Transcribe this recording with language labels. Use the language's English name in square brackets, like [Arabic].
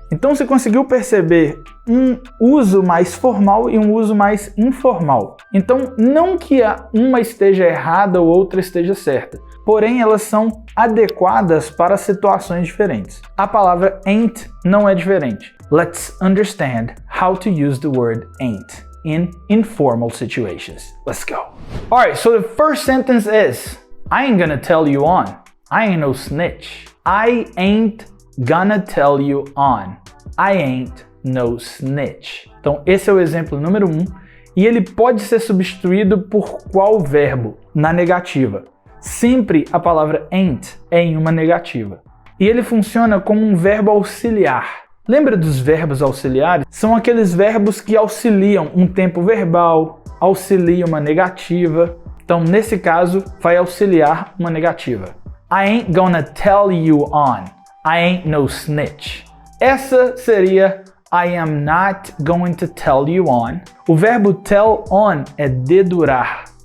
[Portuguese] Então você conseguiu perceber um uso mais formal e um uso mais informal. Então não que uma esteja errada ou outra esteja certa, porém elas são adequadas para situações diferentes. A palavra ain't não é diferente. [English] Let's understand how to use the word ain't in informal situations. Let's go. Alright, so the first sentence is, I ain't gonna tell you on. I ain't no snitch. I ain't gonna tell you on. I ain't no snitch. [Portuguese] Então esse é o exemplo número 1 e ele pode ser substituído por qual verbo? Na negativa. Sempre a palavra ain't é em uma negativa. E ele funciona como um verbo auxiliar. Lembra dos verbos auxiliares? São aqueles verbos que auxiliam um tempo verbal, auxiliam uma negativa. Então, nesse caso, vai auxiliar uma negativa. [English] I ain't gonna tell you on. I ain't no snitch. [Portuguese] Essa seria [English] I am not going to tell you on. [Portuguese] O verbo tell on é dedurar.